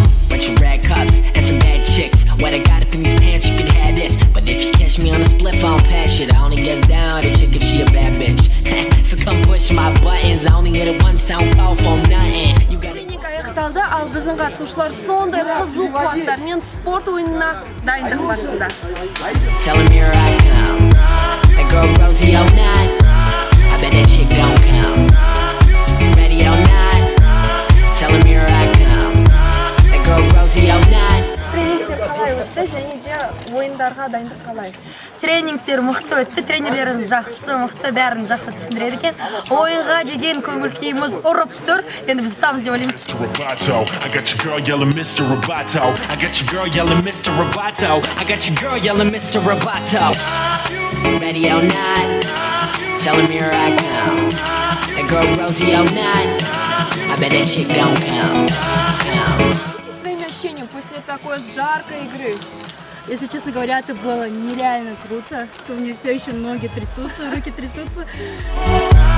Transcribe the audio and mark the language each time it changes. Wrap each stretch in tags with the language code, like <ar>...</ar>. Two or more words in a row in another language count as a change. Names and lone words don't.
<en>Bunch of red cups and some bad chicks. What I got up in these pants, you can have this. But if you catch me on a spliff, I don't pass it. I only gets down to chick if she a bad bitch. So come push my buttons. I only hit it one sound call for nothing. You got</en> <kk>Тренинг аяқталды, ал біздің қатысушылар сондай қызу қуаттармен спорт ойынына дайындық барысында.</kk> <en>Tell him here I come. That girl Rosie all night. I bet that chick gon' come. Ready all night. Tell him here I come. That girl Rosie all night.</en> <kk>Тренингтер қалай өтті және де ойындарға дайындық қалай? Тренингтер мықты өтті, тренерлеріміз жақсы, мықты, бәрін жақсы түсіндіреді екен. Ойынға деген көңіл күйіміз ұрып тұр. Енді біз ұстамыз деп ойлаймыз.</kk> <en>I got your girl yelling Mr. Roboto. I got your girl yelling Mr. Roboto. I got your girl yelling Mr. Roboto. Ready all night. Tell him here I come. That girl Rosie all night. I bet that chick gon' come.</en> <ru>Своими ощущениями после такой жаркой игры. Если честно говоря, это было нереально круто. У меня все еще ноги трясутся, руки трясутся.</ru>